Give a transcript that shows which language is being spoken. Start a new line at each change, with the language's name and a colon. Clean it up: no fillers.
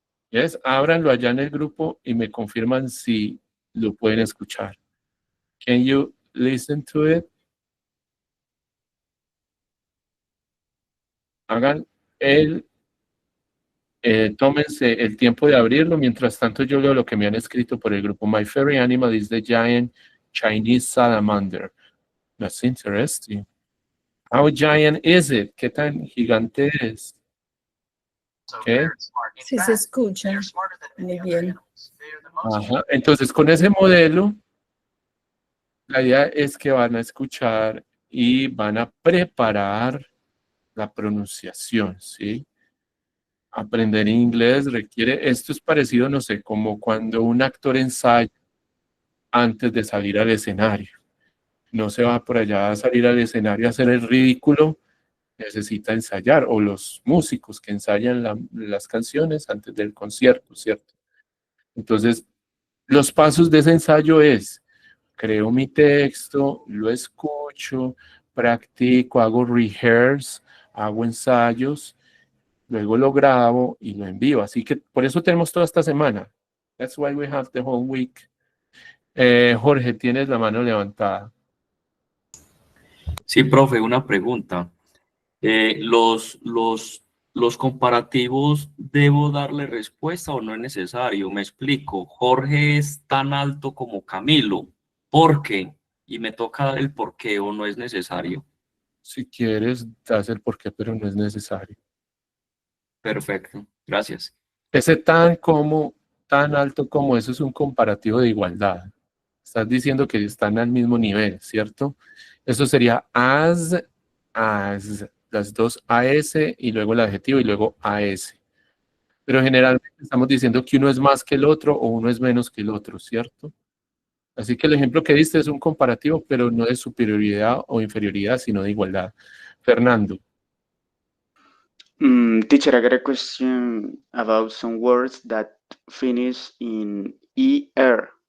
Spanish: Yes, ábranlo allá en el grupo y me confirman si lo pueden escuchar.
English: Can you listen to it?
Spanish: Hagan tómense el tiempo de abrirlo. Mientras tanto, yo leo lo que me han escrito por el grupo.
English: My favorite animal is the giant Chinese salamander. That's interesting. How giant is it?
Spanish: ¿Qué tan gigante es? Okay. Sí se escucha. Muy bien. Ajá. Entonces, con ese modelo, la idea es que van a escuchar y van a preparar la pronunciación, ¿sí? Aprender inglés requiere, esto es parecido, no sé, como cuando un actor ensaya antes de salir al escenario. No se va por allá a salir al escenario a hacer el ridículo, necesita ensayar, o los músicos que ensayan las canciones antes del concierto, ¿cierto? Entonces, los pasos de ese ensayo es, creo mi texto, lo escucho, practico, hago rehearse, hago ensayos, luego lo grabo y lo envío. Así que por eso tenemos toda esta semana.
English: That's why we have the whole week.
Spanish: Jorge, tienes la mano levantada. Sí, profe, una pregunta. Los comparativos, ¿debo darle respuesta o no es necesario? Me explico. Jorge es tan alto como Camilo. ¿Por qué? Y me toca dar el por qué o no es necesario. Si quieres, das el porqué, pero no es necesario. Perfecto, gracias. Ese tan alto como eso es un comparativo de igualdad. Estás diciendo que están al mismo nivel, ¿cierto? Eso sería as, las dos AS y luego el adjetivo y luego AS. Pero generalmente estamos diciendo que uno es más que el otro o uno es menos que el otro, ¿cierto? Así que el ejemplo que diste es un comparativo, pero no de superioridad o inferioridad, sino de igualdad. Fernando.
English: Teacher, I got a question about some words that finish in ER.